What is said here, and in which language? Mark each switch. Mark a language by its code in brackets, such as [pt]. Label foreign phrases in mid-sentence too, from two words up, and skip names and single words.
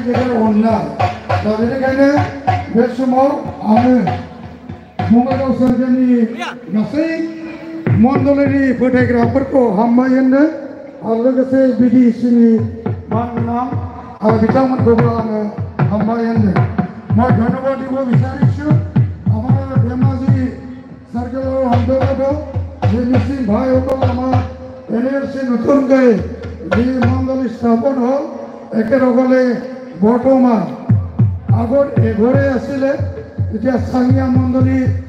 [brx] गेजेर अननाय दा बेनिखायनो बे समाव आङो बङाइगाव सार्केलनि गासै मण्डलिनि फोथायग्राफोरखौ हामबाय होनदों आरो लोगोसे BDCनि मानगोनां आरो बिथांमोनखौबो आङो हामबाय होनदों [as] মই ধন্যবাদ দিব বিচাৰিছোঁ আমাৰ ধেমাজি সার্কেলৰ অন্তৰ্গত যে মিচিং ভাইসকল আমাৰ LLC নতুনকৈ যি মণ্ডলী স্থাপন হ'ল একেলগে বৰ্তমান আগত এঘৰে আছিলে এতিয়া চাঙিয়া মণ্ডলী